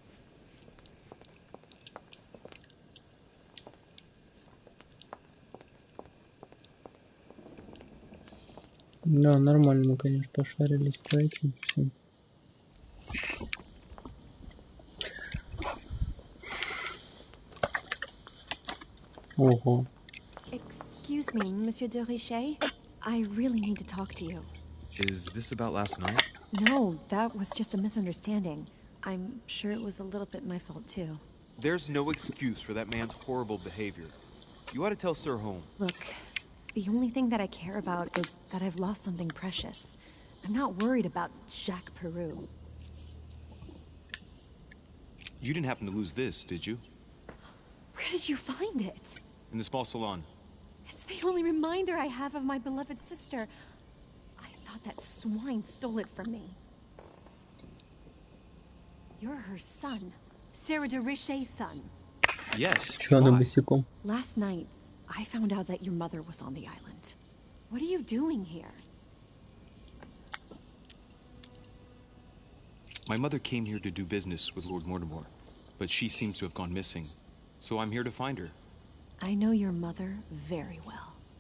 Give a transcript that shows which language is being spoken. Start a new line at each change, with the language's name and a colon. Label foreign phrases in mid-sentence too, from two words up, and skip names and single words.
Russian: Да, нормально мы, конечно, пошарились по этим всем. Ого.
English: Excuse me, Monsieur de Richet. I really need to talk to you. Is this about last night? No, that was just a misunderstanding. I'm sure it was a little bit my fault, too. There's no excuse for that man's horrible behavior. You ought to tell Sir Home. Look, the only thing that I care about is that I've lost something precious. I'm not worried about Jacques Peru. You didn't happen to lose this, did you? Where did you find it? In the small salon. It's the only reminder I have of my beloved sister. I thought that swine stole it from me. You're her son. Sarah de Richet's son. Yes.
Russian: Чё она босиком?
English: Last night, I found out that your mother was on the island. What are you doing here? My mother came here to do business with Lord Mortimer, but she seems to have gone missing. So I'm here to find her. I know your mother very well.